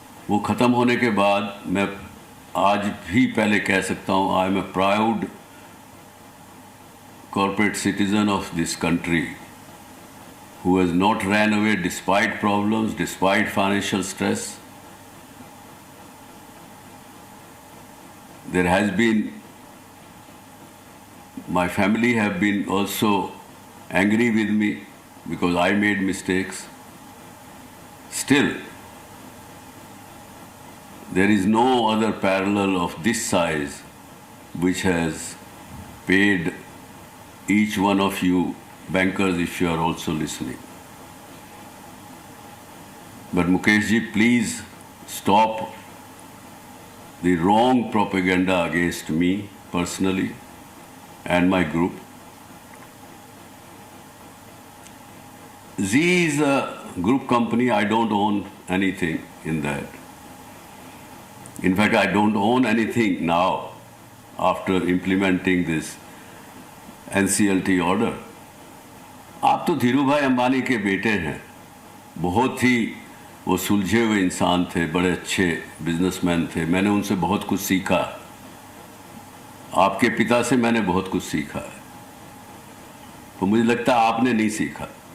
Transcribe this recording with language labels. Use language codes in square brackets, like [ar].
[hi] वो ख़त्म होने के बाद मैं आज भी पहले कह सकता हूँ, [en] I am a proud corporate citizen of this country who has not ran away despite problems, despite financial stress. There has been, my family have been also angry with me because I made mistakes. Still, there is no other parallel of this size which has paid each one of you bankers, if you are also listening. But Mukesh ji, please stop the wrong propaganda against me personally and my group. Z is a group company. I don't own anything in that. In fact, I don't own anything now after implementing this NCLT order. [hi] आप तो धीरू भाई अंबानी के बेटे हैं, बहुत ही वो सुलझे हुए इंसान थे, बड़े अच्छे बिजनेसमैन थे, मैंने उनसे बहुत कुछ सीखा। आपके पिता से मैंने बहुत कुछ सीखा है, तो मुझे लगता है आपने नहीं सीखा।